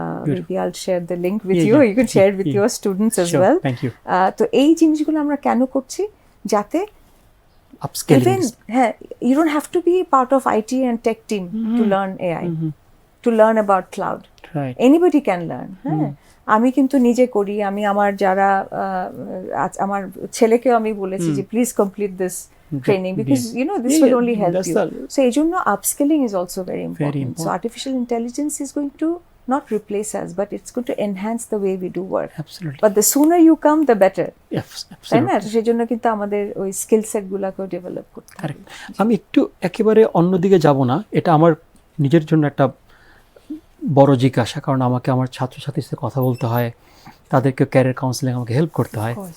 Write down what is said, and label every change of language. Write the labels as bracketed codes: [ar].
[en] Maybe I'll share the link with you. You can share it with your students as well. Thank you. [bn] তো এই জিনিসগুলো আমরা কেন করছি? যাতে [en] upscaling. হ্যাঁ, you don't have to be part of IT and tech team to learn AI, to learn about cloud. Right. Anybody can learn. [bn] হ্যাঁ, আমি কিন্তু নিজে করি, আমি আমার যারা আমার ছেলেকেও আমি বলেছি যে [en] Please complete this training, because you know this will only help you. So [bn] এই জন্য [en] upskilling is also very important. So artificial intelligence is going to not replace us, but it's going to enhance the way we do work. Absolutely. But the sooner you come, the better. Yes, absolutely. [bn] তাই না? সেই জন্য কিন্তু আমাদের ওই skill set গুলাকে develop করতে হবে। আমি একটু একেবারে অন্যদিকে যাব না, এটা আমার নিজের জন্য একটা বড় জিজ্ঞাসা, কারণ আমাকে আমার ছাত্রছাত্রীর সাথে কথা বলতে হয়, তাদেরকে ক্যারিয়ার কাউন্সেলিং আমাকে হেল্প করতে হয়।